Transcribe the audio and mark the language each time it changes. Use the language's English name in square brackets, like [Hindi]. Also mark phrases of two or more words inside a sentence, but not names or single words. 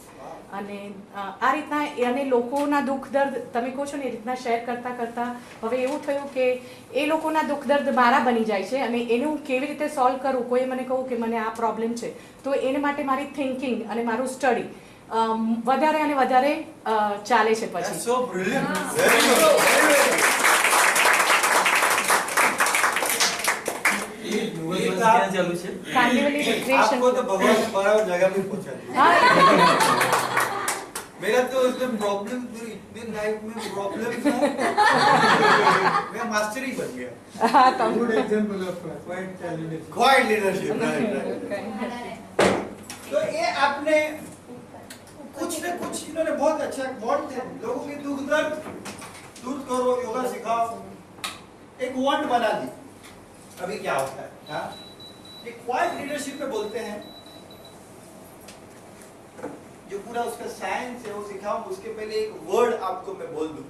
[Gujarati] અને આ રીતના અને લોકોના દુઃખ દર્દ તમે કહો છો ને એ રીતના શેર કરતાં કરતાં હવે એવું થયું કે એ લોકોના દુઃખ દર્દ મારા બની જાય છે અને એને હું કેવી રીતે સોલ્વ કરું. કોઈ મને કહું કે મને આ પ્રોબ્લેમ છે તો એને માટે મારી થિંકિંગ અને મારું સ્ટડી વધારે અને વધારે ચાલે છે પછી. [English] So brilliant. Very good. [Hindi] ये क्या चालू है? कांदिवली रिक्रिएशन. आपको तो भगवान ने बराबर जगह पे पहुंचा दिया. मेरा तो इसमें प्रॉब्लम इतने लाइफ में प्रॉब्लम है. मैं मास्टर ही बन गया. [Gujarati] હા તમે [English] Good example of quiet leadership. [Hindi] तो ये आपने कुछ न कुछ इन्होंने बहुत अच्छा बॉन्ड थे. लोगों के दुख दर्द दूर करो, योगा सिखाओ, एक वांट बना दी. अभी क्या होता है? हाँ, ये [English] quiet leadership [Hindi] में बोलते हैं. जो पूरा उसका साइंस है वो सिखाऊं, उसके पहले एक वर्ड आपको मैं बोल दूं.